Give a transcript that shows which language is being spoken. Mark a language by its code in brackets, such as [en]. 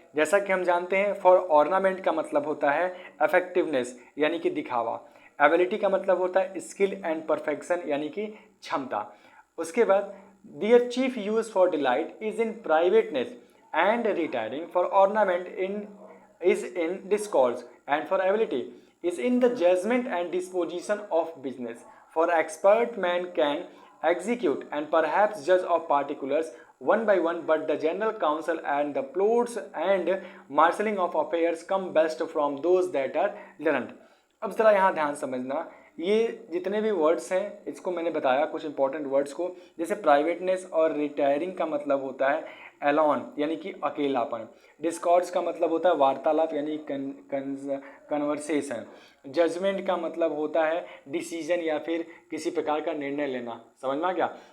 [hi] जैसा कि हम जानते हैं फॉर ऑर्नामेंट का मतलब होता है इफेक्टिवनेस यानी कि दिखावा, एबिलिटी का मतलब होता है स्किल एंड परफेक्शन यानी कि क्षमता। उसके बाद [en] Their chief use for delight is in privateness and retiring, for ornament is in discourse, and for ability is in the judgment and disposition of business. For expert man can execute and perhaps judge of particulars one by one, but the general counsel and the plots and marshalling of affairs come best from those that are learned. [hi] अब ज़रा यहाँ ध्यान समझना, ये जितने भी words हैं इसको मैंने बताया कुछ इंपॉर्टेंट वर्ड्स को, जैसे प्राइवेटनेस और रिटायरिंग का मतलब होता है एलॉन यानी कि अकेलापन, डिस्कॉर्स का मतलब होता है वार्तालाप यानी कन्वर्सेशन, जजमेंट का मतलब होता है डिसीजन या फिर किसी प्रकार का निर्णय लेना। समझ में आ गया।